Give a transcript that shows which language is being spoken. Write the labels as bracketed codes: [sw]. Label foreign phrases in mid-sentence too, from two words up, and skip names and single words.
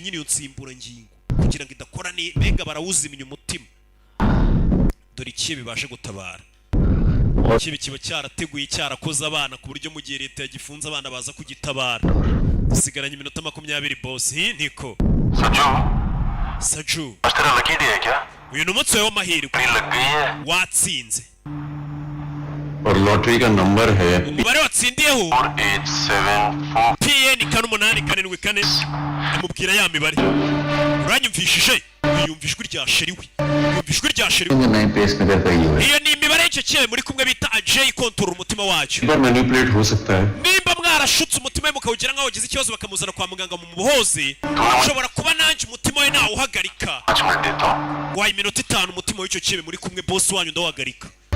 [rw] nyine iyo nsimbura ngingo kugira ngo idakora mbega barawuzimya umutima dore ikibe baje gutabara ikibe kiba cyarateguye cyarakoze abana ku buryo mu gihe leta yagifunze abana baza kugitabara dusigaranye iminota 20 boss niko Saju uyu ni umunsi w'amahirwe watsinze [hi] लॉटरी का नंबर है [rw] umubare watsindiyeho PN 874 amubwira ya mibare uranyumvishije yumvishwe rya sheriwe iyo ni imibare y'icyo cyewe muri kumwe bita AJ kontorora umutima wacu nimba mwarashutse umutima we mukawugira nkaho wagize ikibazo bakamuzana kwa muganga mu muhoze ushobora kuba nanjye umutima we nawe uhagarika wayi minota 5 umutima w'icyo cyewe muri kumwe boss wanyu ndawagarika